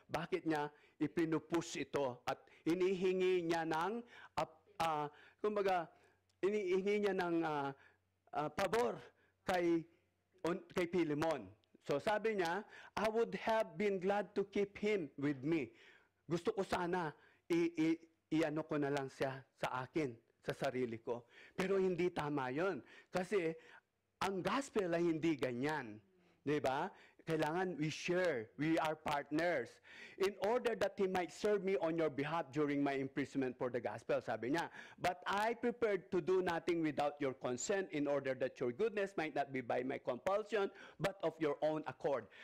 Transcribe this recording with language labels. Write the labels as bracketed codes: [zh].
[tl] Bakit niya ipinupush ito at inihingi niya ng, kumbaga, inihingi niya ng pabor kay Philemon. [en] So [tl] sabi niya, [en] I would have been glad to keep him with me. [tl] Gusto ko sana, iano ko na lang siya sa akin, sa sarili ko. Pero hindi tama yon. Kasi ang gospel ay hindi ganyan. Diba? Kailangan [en] we share. We are partners. In order that he might serve me on your behalf during my imprisonment for the gospel, [tl] sabi niya. [en] But I prepared to do nothing without your consent in order that your goodness might not be by my compulsion, but of your own accord.